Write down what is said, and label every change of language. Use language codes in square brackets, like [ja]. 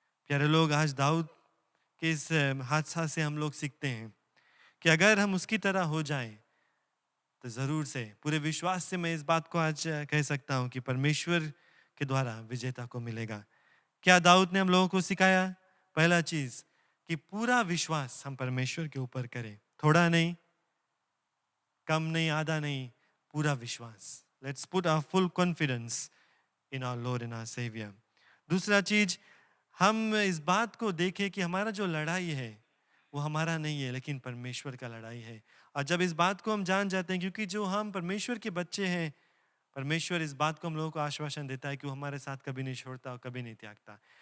[hi] प्यारे लोग, आज दाऊद के इस हादसा से हम लोग सीखते हैं कि अगर हम उसकी तरह हो जाएं तो ज़रूर से, पूरे विश्वास से मैं इस बात को आज कह सकता हूं कि परमेश्वर के द्वारा विजेता को मिलेगा। क्या दाऊद ने हम लोगों को सिखाया? पहला चीज़ कि पूरा विश्वास हम परमेश्वर के ऊपर करें, थोड़ा नहीं, कम नहीं, आधा नहीं, पूरा विश्वास। [en] Let's put our full confidence in our Lord and our Savior. [hi] दूसरा चीज, हम इस बात को देखें कि हमारा जो लड़ाई है वो हमारा नहीं है लेकिन परमेश्वर का लड़ाई है। और जब इस बात को हम जान जाते हैं, क्योंकि जो हम परमेश्वर के बच्चे हैं, परमेश्वर इस बात को हम लोगों को आश्वासन देता है कि वो हमारे साथ कभी नहीं छोड़ता और कभी नहीं त्यागता।